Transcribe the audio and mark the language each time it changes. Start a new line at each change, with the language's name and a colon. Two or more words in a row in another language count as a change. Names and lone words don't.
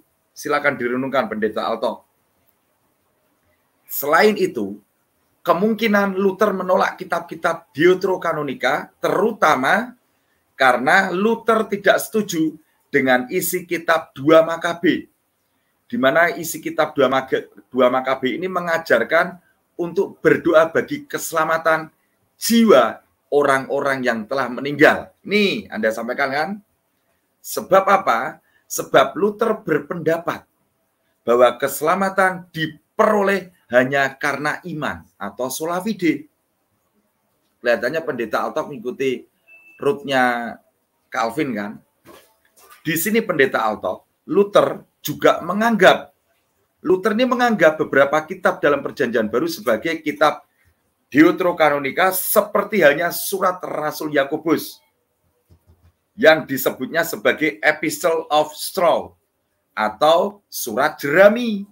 Indonesian: Silakan direnungkan Pendeta Altok. Selain itu, kemungkinan Luther menolak kitab-kitab Deuterokanonika terutama karena Luther tidak setuju dengan isi kitab 2 Makabe, di mana isi kitab 2 Makabe ini mengajarkan untuk berdoa bagi keselamatan jiwa orang-orang yang telah meninggal. Nih, Anda sampaikan kan? Sebab apa? Sebab Luther berpendapat bahwa keselamatan diperoleh hanya karena iman atau
Latin: sola fide.
Indonesian: Kelihatannya Pendeta Altok mengikuti rootnya Calvin kan? Di sini Pendeta Altok, Luther juga menganggap, Luther ini menganggap beberapa kitab dalam Perjanjian Baru sebagai kitab Deuterokanonika seperti halnya surat Rasul Yakobus yang disebutnya sebagai Epistle of Straw atau surat jerami.